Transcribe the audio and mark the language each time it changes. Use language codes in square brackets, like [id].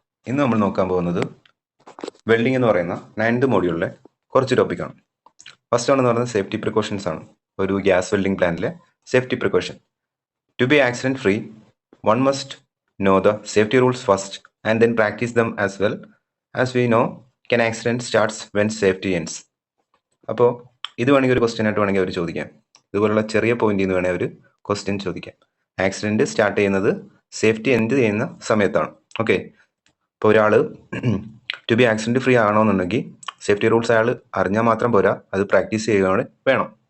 [ml] ഇന്ന് നമ്മൾ നോക്കാൻ പോകുന്നത് വെൽഡിംഗ് എന്ന് പറയുന്ന 9th മോഡ്യൂളിലെ കുറച്ച് ടോപ്പിക്കാണ്. ഫസ്റ്റ് ആണെന്ന് പറയുന്നത് സേഫ്റ്റി പ്രിക്കോഷൻസ് ആണ്. ഒരു gas welding പ്ലാന്റിലെ safety precaution. [en] To be accident free, one must know the safety rules first and then practice them as well. As we know, can accident starts when safety ends. [ml] അപ്പോൾ ഇത് വേണമെങ്കിൽ ഒരു question ആയിട്ട് വേണമെങ്കിൽ അവർ ചോദിക്കാം. ഇതുപോലുള്ള ചെറിയ പോയിന്റിൽ നിന്ന് വേണമെങ്കിൽ ഒരു ക്വസ്റ്റ്യൻ ചോദിക്കാം. ആക്സിഡന്റ് സ്റ്റാർട്ട് ചെയ്യുന്നത് സേഫ്റ്റി എൻഡ് ചെയ്യുന്ന സമയത്താണ്. ഓക്കെ, ഇപ്പോൾ ഒരാൾ [en] to be accident free [ml] ആണോന്നുണ്ടെങ്കിൽ safety rules അയാൾ അറിഞ്ഞാൽ മാത്രം പോരാ, അത് പ്രാക്ടീസ് ചെയ്യുകയാണ് വേണം.